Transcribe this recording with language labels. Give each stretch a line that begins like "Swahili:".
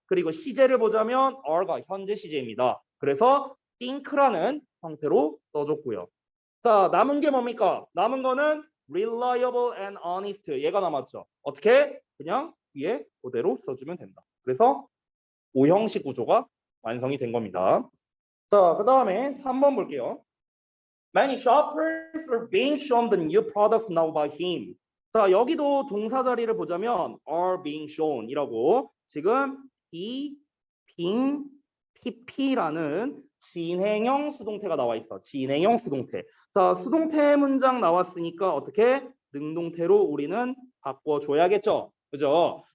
Korean: 그리고 시제를 보자면 are가 현재 시제입니다. 그래서 think라는 형태로 써줬고요. 자, 남은 게 뭡니까? 남은 거는
English: reliable and honest
Korean: 얘가 남았죠. 어떻게? 그냥 위에 그대로 써주면 된다. 그래서 오형식 구조가 완성이 된 겁니다. 자, 그 다음에 3번 볼게요.
English: Many shoppers are being shown the new products now by him.
Korean: 자, 여기도 동사 자리를 보자면
English: are being shown
Korean: 이라고 지금 이 being pp라는 진행형 수동태가 나와 있어. 진행형 수동태. 자, 수동태 문장 나왔으니까 어떻게 능동태로 우리는 바꿔줘야겠죠. 그죠?